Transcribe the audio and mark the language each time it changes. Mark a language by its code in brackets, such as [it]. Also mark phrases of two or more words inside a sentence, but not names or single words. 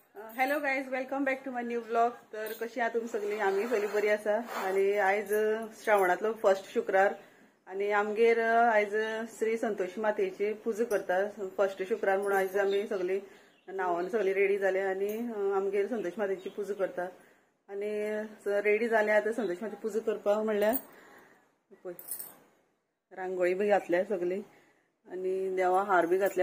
[en] Hello guys, welcome back to my new blog. [mr] तर कशी आहात तुम्ही [kok] सगळी? आम्ही सगळी बरी आसा. आणि आयज श्रावणातलो फर्स्ट शुक्रार आणि आमगेर आयज श्री संतोषी मातेची पुजा करता. फर्स्ट शुक्रार म्हणून आयज आमी सगळी नावान सगळी रेडी जाले आणि आमगेर संतोषी मातेची पुजा करता. आणि रेडी जाले आता संतोषी मातेची पुजा करपाक म्हणल्यार पळय रांगोळी बी घातल्या सगळी आणि देवा हार बी घातल्या.